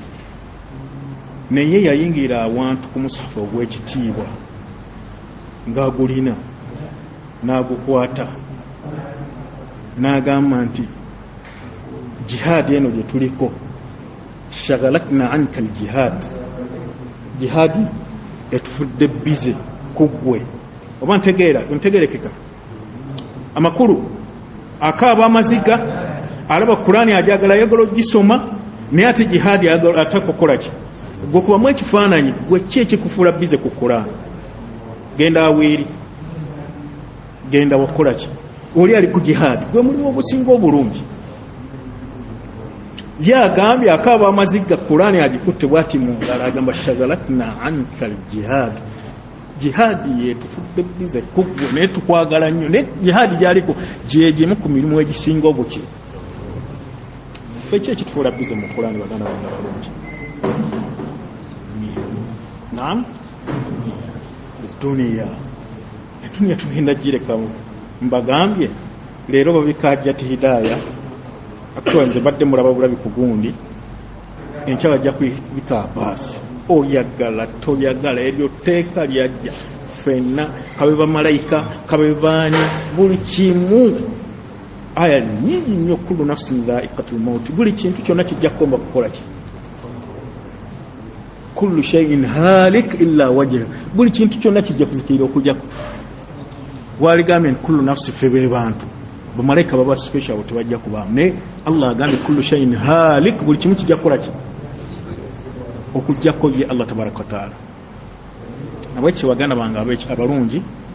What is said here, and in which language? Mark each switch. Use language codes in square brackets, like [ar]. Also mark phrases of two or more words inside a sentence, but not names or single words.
[lg] naye yayingira awantu ku musafa ogw'ekitiibwa ng'agulina n'agukwata n'agamba nti jihad eno gye tuliko [ar] شغلتنا عنك الجهاد [lg] jihadi etufudde bize kuggwe oba ntegerekeka amakulu akaaba amaziga alaba Qur'ani ajagala yagala gisoma naye ate jihadi atakokola ki gwe kubamu ekifaananyi gwe ki ekikufuula bize ku Qur'ani genda aweeri genda wakola ki oli ali ku jihadi gwe mulimu obusinga obulungi yagambye akaaba amaziga Qur'ani agikutte bwati mu ngalo agamba [ar] شغلتنا عنك الجهاد [lg] jihadi yetufudde bize kuggwe naye tukwagala nnyo ne jihadi gyaliko gyegyemu ku mirimu egisinga obuki ffe ki ekitufuula bize mu Qur'ani baganda bange balungi naam duniya tugenda girekamu mbagambye leero babikajjati hidaya actually nze badde mulaba bulabi ku gundi enkya bajja kubika Abass oyagala toyagala eryo teeka lyajja ffenna kabe bamalayika kabe baani buli kimu aya nyingi nnyo [ar] كل نفس ذائقة الموت [lg] buli kintu kyonna kijja kukomba kukola ki [ar] كل شيء هالك إلا وجهه [lg] buli kintu kyonna kijja kuzikirira okujjako waligambe [ar] كل نفس [lg] febe bantu bamalayika baba special tebajja kubaamu ne Allah agambye [ar] كل شيء هالك [lg] buli kimu kijja kukola ki okujjako ye Allah [ar] تبارك وتعالى [lg] nabwekyo baganda bange abalungi